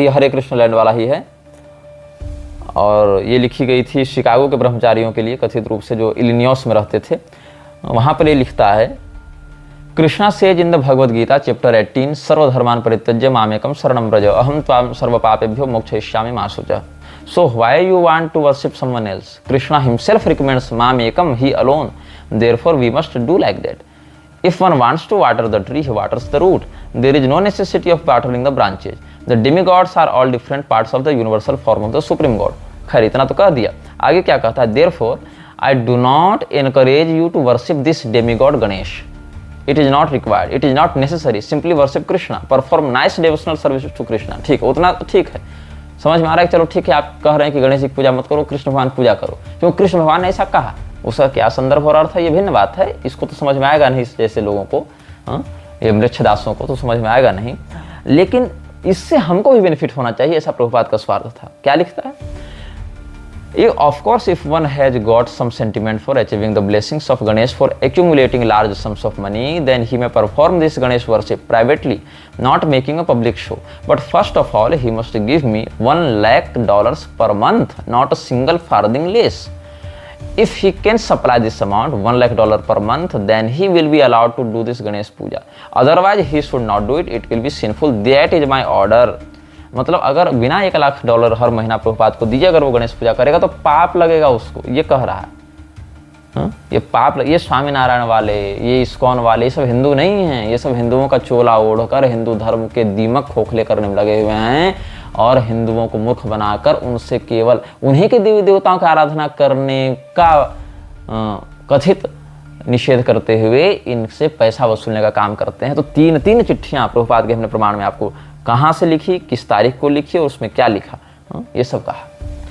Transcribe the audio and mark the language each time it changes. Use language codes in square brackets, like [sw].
[hi] वही हरे कृष्ण लैंड वाला ही है, और ये लिखी गई थी शिकागो के ब्रह्मचारियों के लिए, कथित रूप से जो इलिनियस में रहते थे। वहाँ पर ये लिखता है, [en] Krishna says in the Bhagavad Gita chapter 18, [sa] सर्वधर्मान परित्यज्य मामेकम शरणं व्रज अहम त्वां सर्वपापेभ्यो मोक्षयिष्यामि मा शुचः। [en] So why you want to worship someone else? Krishna himself recommends mamekam, he alone. Therefore we must do like that. If one wants to water the tree, he waters the root. There is no necessity of watering the branches. The demigods are all different parts of the universal form of the supreme God. [hi] खैर इतना तो कह दिया। आगे क्या कहता है? [en] Therefore I do not encourage you to worship this demigod Ganesh. It is not required. It is not necessary. Simply worship Krishna. Perform nice devotional service to Krishna. [hi] ठीक है, उतना तो ठीक है, समझ में आ रहा है। चलो ठीक है, आप कह रहे हैं कि गणेश जी की पूजा मत करो, कृष्ण भगवान पूजा करो, क्यों कृष्ण भगवान ने ऐसा कहा, उसका क्या संदर्भ और अर्थ है, ये भिन्न बात है। इसको तो समझ में आएगा नहीं, जैसे लोगों को, ये मृच्छदासों को तो समझ में आएगा नहीं, लेकिन इससे हमको भी बेनिफिट होना चाहिए, ऐसा प्रभुपाद का स्वार्थ था। क्या लिखता है? [en] Of course, if one has got some sentiment for achieving the blessings of Ganesh for accumulating large sums of money, then he may perform this Ganesh worship privately, not making a public show. But first of all, he must give me $1,00,000 per month, not a single farthing less. If he can supply this amount, $1,00,000 per month, then he will be allowed to do this Ganesh puja. Otherwise, he should not do it. It will be sinful. That is my order. [hi] मतलब अगर बिना $1,00,000 हर महीना प्रभुपाद को दीजिए, अगर वो गणेश पूजा करेगा तो पाप लगेगा उसको, ये कह रहा है। ये पाप ये स्वामीनारायण वाले, ये इस्कॉन वाले, ये सब हिंदू नहीं हैं। ये सब हिंदुओं का चोला ओढ़कर हिंदू धर्म के दीमक खोखले करने में लगे हुए हैं, और हिंदुओं को मूर्ख बनाकर उनसे केवल उन्हीं के देवी देवताओं की आराधना करने का कथित निषेध करते हुए इनसे पैसा वसूलने का काम करते हैं। तो तीन चिट्ठियां प्रभुपाद के हमने प्रमाण में आपको कहाँ से लिखी, किस तारीख को लिखी और उसमें क्या लिखा, ये सब कहा।